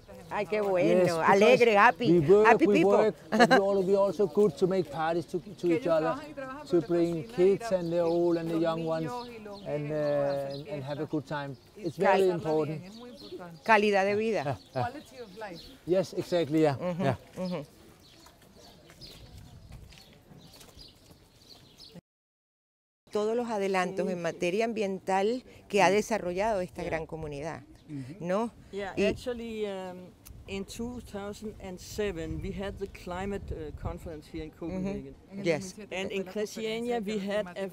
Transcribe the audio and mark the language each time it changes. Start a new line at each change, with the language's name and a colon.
Spanish: Ay, qué bueno, alegre,
English: happy we people. Work, but we also good to make parties to each other, to bring kids and the old and the young ones, and have a good time. It's very important.
Spanish: Calidad de vida.
English: Quality of life. Yes, exactly. Yeah.
Spanish: Todos los adelantos en materia ambiental que ha desarrollado esta gran comunidad, ¿no?
English: Yeah, actually, in 2007 we had the climate conference here in Copenhagen. Yes. And in Christiania we had